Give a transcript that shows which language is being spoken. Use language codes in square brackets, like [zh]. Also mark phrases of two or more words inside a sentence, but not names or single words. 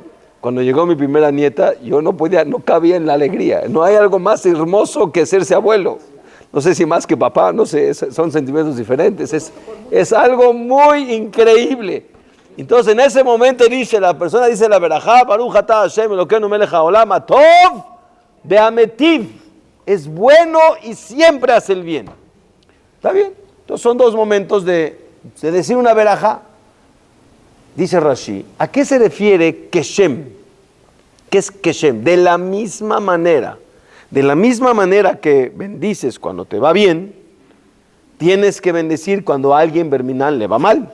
[es] Cuando llegó mi primera nieta, yo no cabía en la alegría. No hay algo más hermoso que hacerse abuelo. No sé si más que papá, no sé, son sentimientos diferentes. Es algo muy increíble. Entonces en ese momento la persona dice la verajá, [he] ברוך אתה השם אלוקינו מלך העולם הטוב והמטיב. [es] Es bueno y siempre hace el bien. ¿Está bien? Entonces son dos momentos de decir una verajá. Dice Rashi, ¿a qué se refiere Keshem? ¿Qué es Keshem? De la misma manera que bendices cuando te va bien, tienes que bendecir cuando a alguien berminal le va mal.